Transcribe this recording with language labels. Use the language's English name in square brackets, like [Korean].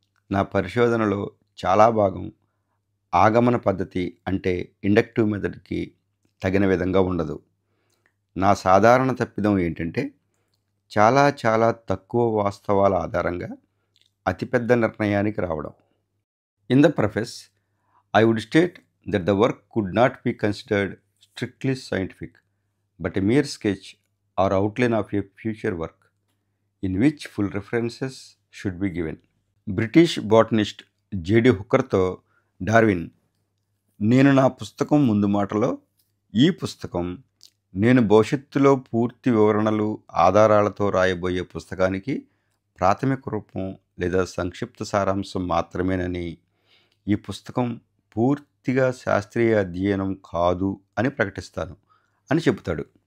[Telugu] నా పరిశోధనలో చాలా భాగం ఆగమన పద్ధతి అంటే ఇండక్టివ్ మెథడ్కి తగిన విధంగా ఉండదు. నా సాధారణ తప్పిదం ఏంటంటే చాలా తక్కువ వాస్తవాల ఆధారంగా అతిపెద్ద నిర్ణయానికి రావడం. [English] In the preface I would state that the work could not be considered strictly scientific, but a mere sketch or outline of a future work, in which full references should be given. [Telugu] British బోటనిస్ట్ JD హుకర్తో Darwin, నేను నా పుస్తకం ముందు మాటలో, ఈ పుస్తకం నేను భవిష్యత్తులో పూర్తి వివరణలు ఆధారాలతో రాయబోయే పుస్తకానికి ప్రాథమిక రూపం లేదా సంక్షిప్త సారాంశం మాత్రమేనని, ఈ పుస్తకం పూర్తిగా శాస్త్రీయ అధ్యయనం కాదు అని ప్రకటిస్తాను అని చెబుతాడు.